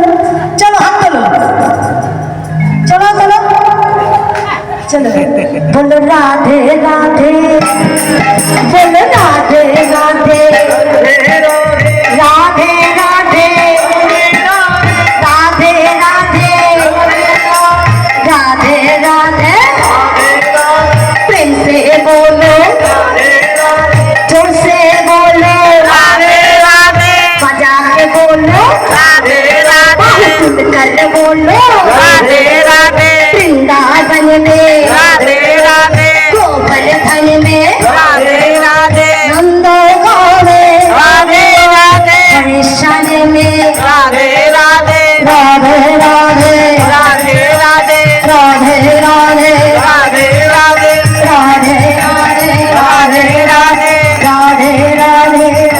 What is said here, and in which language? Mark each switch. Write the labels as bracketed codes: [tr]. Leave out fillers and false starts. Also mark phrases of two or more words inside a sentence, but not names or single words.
[bn] চলো হাত তোলো, চলো চলো চলো, বলো রাধে রাধে, বলো রাধে রাধে, राधे राधे राधे राधे [hi] राधे राधे, प्रेम से बोलो जोर से बोलो, बजा के बोलो, सुन कर बोलो, वृंदावन में गोवर्धन में नंदो गावे हरिशन में राधे राधे राधे राधे राधे राधे राधे राधे राधे राधे राधे राधे राधे राधे राधे राधे